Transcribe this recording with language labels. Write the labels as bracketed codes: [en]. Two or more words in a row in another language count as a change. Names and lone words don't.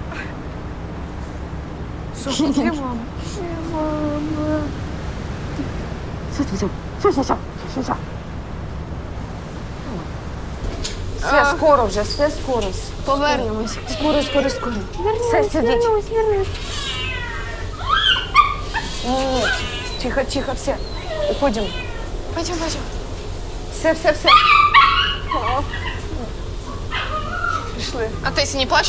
[uk] Софа, де мама? Все, скоро вже, все скоро. Повернемось. Скоро. Все, сидіть. [ru] Вернусь. Тихо, все. Уходим. Пойдем. Все. Пришли. А Тесі не плачет?